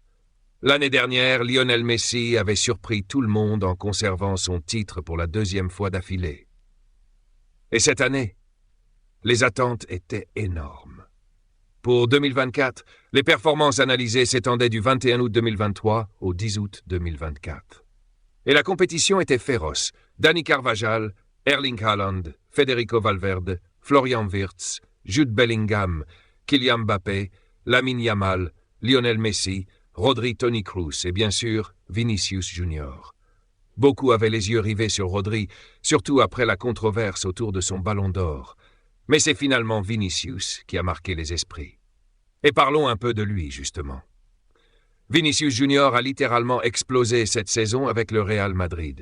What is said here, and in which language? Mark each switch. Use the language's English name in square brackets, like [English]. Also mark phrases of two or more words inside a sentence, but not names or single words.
[French] L'année dernière, Lionel Messi avait surpris tout le monde en conservant son titre pour la deuxième fois d'affilée. Et cette année, les attentes étaient énormes. Pour 2024, les performances analysées s'étendaient du 21 août 2023 au 10 août 2024. Et la compétition était féroce. Dani Carvajal, Erling Haaland, Federico Valverde, Florian Wirtz, Jude Bellingham, Kylian Mbappé, Lamine Yamal, Lionel Messi, Rodri Toni Kroos et bien sûr Vinicius Junior. Beaucoup avaient les yeux rivés sur Rodri, surtout après la controverse autour de son Ballon d'Or. Mais c'est finalement Vinicius qui a marqué les esprits. Et parlons un peu de lui, justement. Vinicius Junior a littéralement explosé cette saison avec le Real Madrid.